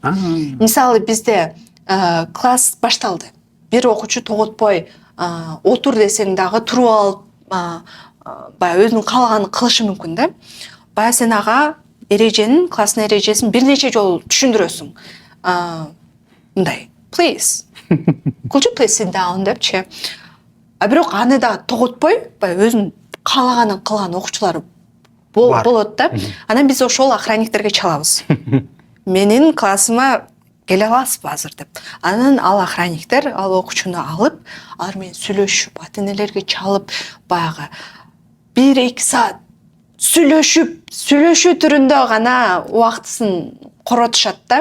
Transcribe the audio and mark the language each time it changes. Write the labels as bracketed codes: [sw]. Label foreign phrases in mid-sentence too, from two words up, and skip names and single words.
[ky] Мисалы бизде класс башталды. Бир окуучу тоготпой отур десең дагы туруп алып баягы өзүнүн каалаганын кылышы мүмкүн да. Баягы сен ага эреженин, класстын эрежесин бир нече жолу түшүндүрөсүң. Мындай, [en] please. Could you please sit down [ky] депчи. А бирок аны да тоготпой, баягы өзүнүн каалаганын кылган окуучулар болот да. Анан биз ошол охранниктерге чалабыз. Менин классыма келе аласызбы азыр деп. Анан ал охранниктер ал окуучуну алып, алар менен сүйлөшүп, ата-энелерге чалып, баягы 1-2 саат сүйлөшүү түрүндө гана убактысын коротушат да.